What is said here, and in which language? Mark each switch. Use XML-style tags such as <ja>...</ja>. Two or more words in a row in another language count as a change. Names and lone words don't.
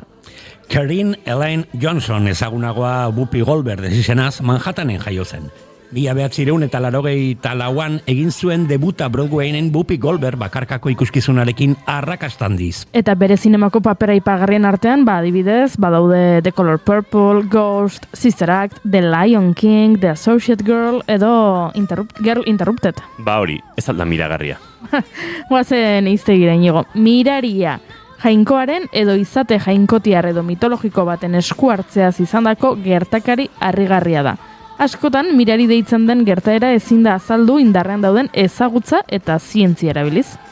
<eu>Karine Elaine Johnson ezagunagoa Whoopi Goldberg desizenaz Manhattanen jaio zen. 1984an egin zuen debuta Broadwayen Whoopi Goldberg bakarkako ikuskizunarekin arrakastandiz. Eta bere zinemako papera ipagarrien artean, adibidez, badaude The Color Purple, Ghost, Sister Act, The Lion King, The Associate Girl, edo Girl Interrupted. Hori, ez alda miragarria. Guazen iztegira Inigo. Miraria. Jainkoaren edo izate jainkotiar edo mitologiko baten esku hartzeaz izandako gertakari harrigarria da. Askotan, mirari deitzen den gertaera ezin da azaldu indarrean dauden ezagutza eta zientzia erabiliz.</eu>